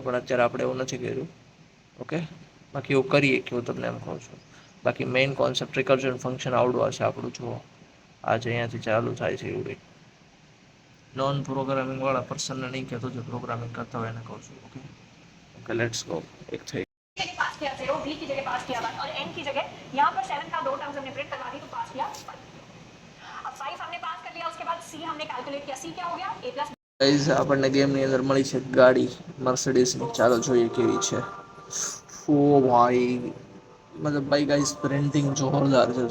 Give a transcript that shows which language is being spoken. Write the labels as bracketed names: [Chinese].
[Gujarati] પણ અત્યારે આપણે એવું નથી કર્યું. ઓકે બાકી એવું કરીએ કે હું તમને એમ કહું છું. બાકી મેઇન કોન્સેપ્ટ રિકર્ઝન ફંક્શન આવડું હશે આપણું. જુઓ આજે અહીંયાથી ચાલુ થાય છે એવું કંઈક. નોન પ્રોગ્રામિંગ વાળા પર્સનને નહીં કહેતો, જે પ્રોગ્रामिंग करता હોય એને કહું છું. [English] Okay let's go. [Hindi] एक થઈ पास किया 0 बी की जगह पास किया 1 और एन की जगह यहाँ पर 7 का दो टर्म्स हमने प्रिंट करवा दी तो पास किया 5. अब 5 हमने पास कर लिया. उसके बाद सी हमने कैलकुलेट किया. सी क्या हो गया a प्लस. [Gujarati] गाइस આપણને ગેમની અંદર મળી છે ગાડી મર્સિડીઝની. ચાલો જોઈએ કેવી છે. ઓ ભાઈ [Hindi] मतलब भाई [Gujarati] गाइस प्रिंटिंग जोरदार છે.